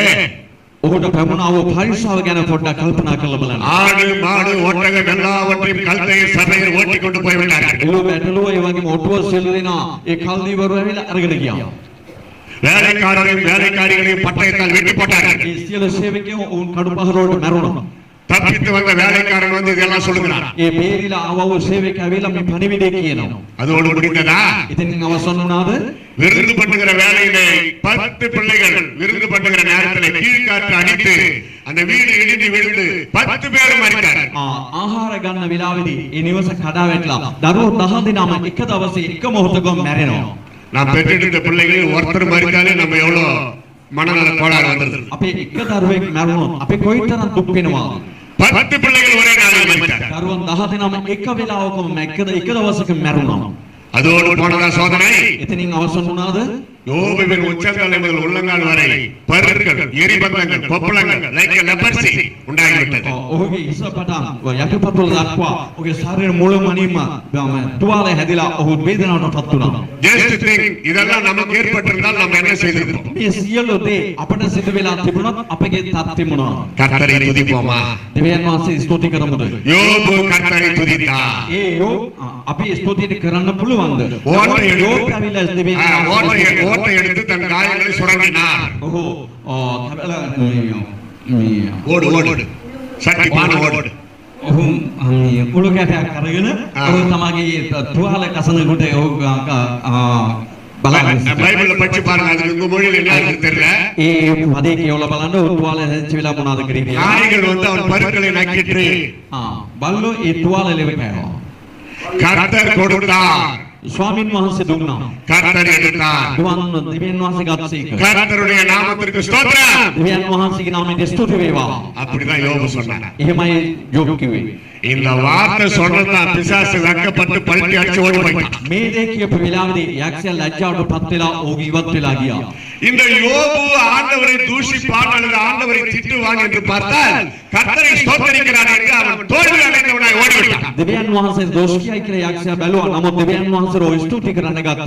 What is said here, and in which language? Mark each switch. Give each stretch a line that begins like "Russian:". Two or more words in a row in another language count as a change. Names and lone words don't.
Sinhala: ඔහුට පැමුණා වූ පරිස්සාව ගැන පොඩ්ඩක් කල්පනා කරලා බලන්න.
Tamil: ஆடு மாடு ஒட்டகம் எல்லாவற்றையும் கல்தையில் சபையில் ஓட்டிக் கொண்டு போய்விட்டார்கள்.
Sinhala: එළු බැටළුව ඒ වගේම ඔටුව සියලු දෙනා ඒ කල්දීවරු ඇවිල්ලා අරගෙන ගියා.
Tamil: வேலைக்காரரையும் வேலைக்காரிகளையும் பட்டயத்தால் வெட்டி போட்டார்கள்.
Sinhala: ඒ සියලු සේවකයෝ ඔවුන් කඩු පහරවලට මැරුණා.
Tamil: தப்பித்து வந்த வேலைக்காரன் வந்து இதெல்லாம் சொல்லுகிறான்.
Sinhala: ඒ බේරිලා ආව වූ සේවකයා ඇවිල්ලා මේ පණිවිඩය කියනවා.
Tamil: அதோடு முடிந்ததா?
Sinhala: ඉතින් අවසන් වුණාද?
Tamil: விருந்து பண்ணுகிற வேலையிலே 10 பிள்ளைகள் விருந்து பண்ணுகிற நேரத்திலே கீழ்காற்று அடித்து அந்த வீடு இடிந்து விழுந்து 10 பேர் மரித்தார்கள்.
Sinhala: ආහාර ගන්න වෙලාවේදී ඒ නිවස කඩා වැටලා දරුවෝ 10 දෙනාම එක දවසේ එක මොහොතකම මැරෙනවා.
Tamil: நான் பெற்றெடுத்த பிள்ளைகள் ஒருத்தர் மரித்தாலே நம்ம எவ்வளவு மனநல கோளாறு வந்துருது.
Sinhala: අපේ එක දරුවෙක් මැරුණොත් අපි කොයිතරම් දුක් වෙනවද?
Tamil: 10 பிள்ளைகள் ஒரே நாளில் மரித்தார்கள்.
Sinhala: දරුවන් 10 දෙනාම එක වෙලාවකම එක දවසක මැරුණා.
Tamil: அதோடு போனதா சோதனை?
Sinhala: එතනින් අවසන් වුණාද?
Tamil: யோபுவின் உச்சந்தலை முதல் உள்ளங்கால் வரை பருக்கள், எரிபந்தங்கள், கொப்பளங்கள்,
English: like leprosy
Tamil: உண்டாகிவிட்டது.
Sinhala: ඔහුගේ ඉස පටන් යටිපතුල දක්වා ඔහුගේ ශරීර මුළුමනින්ම තුවාලය හැදිලා ඔහු වේදනාවටපත් වුණා.
English: Just think,
Tamil: இதெல்லாம் நமக்கு ஏற்பட்டிருந்தால் நம்ம என்ன செய்திருப்போம்?
Sinhala: මේ සියලු දේ අපට සිදු වෙලා තිබුණොත් අපගේ තත්ත්වය මොනවාද?
Tamil: கர்த்தரை துதிப்போமா?
Sinhala: දෙවියන් වහන්සේ ස්තුති කරමුද?
Tamil: யோபு கர்த்தரை துதித்தார்.
Sinhala: ඒ අපි ස්තුතියට කරන්න පුළුවන්ද?
Tamil: ஓட்டை எடுத்து எடுத்து தன் காயங்களை சுரண்டினார்.
Sinhala: ඔහු
Tamil: ஓடு ஓடு சட்டி பான ஓடு.
Sinhala: ඔහු උළු කැටයක් අරගෙන ඔහු තමගේ තුවාල කසනකොට ඔහු බලන්න.
Tamil: பைபிள்ல படிச்சு பாருங்க, அதுக்கு உங்க மொழியில என்ன இருக்குன்னு தெரியல.
Sinhala: ඒ පදේ කියවලා බලන්න ඔහු තුවාල හැදිච්ච වෙලා මොනවද කරේ කියලා.
Tamil: நாய்கள் வந்து அவன் பருக்களை நக்கிட்டு
Sinhala: බල්ලෝ ඒ තුවාල ලෙව කෑවා.
Tamil: கர்த்தர் கொடுத்தார்,
Sinhala: ස්වාමින් වහන්සේ දුන්නා.
Tamil: கர்த்தர் எடுத்தார்.
Sinhala: දෙවියන් වහන්සේ ගත්තේක.
Tamil: கர்த்தருடைய நாமத்திற்கு ஸ்தோத்திரம்.
Sinhala: දෙවියන් වහන්සේගේ නාමයට ස්තුති වේවා.
Tamil: அப்படிதான் யோபு சொன்னார்.
Sinhala: එහෙමයි යෝබ් කිව්වේ.
Tamil: இந்த வார்த்தை சொன்னதான் பிசாசு வெட்கப்பட்டு பல்ட்டி அடிச்சு ஓடி போயிட்டான்.
Sinhala: මේ දේ කියපු වෙලාවේදී යක්ෂයා ලැජ්ජාවට පත් වෙලා ඕක ඉවත් වෙලා ගියා.
Tamil: இந்த யோபு ஆண்டவரை தூஷிப்பான் அல்லது ஆண்டவரை திட்டுவான் என்று பார்த்தால் கர்த்தரை ஸ்தோத்திரிக்கிறான் என்று அவன் தோல்வி அடைந்தவனாய் ஓடிவிட்டான்.
Sinhala: දෙවියන් වහන්සේ දෝෂ කියයි කියලා යක්ෂයා බැලුවා. නමුත් දෙවියන් වහන්සේව ස්තුති කරන්න ගත්තා.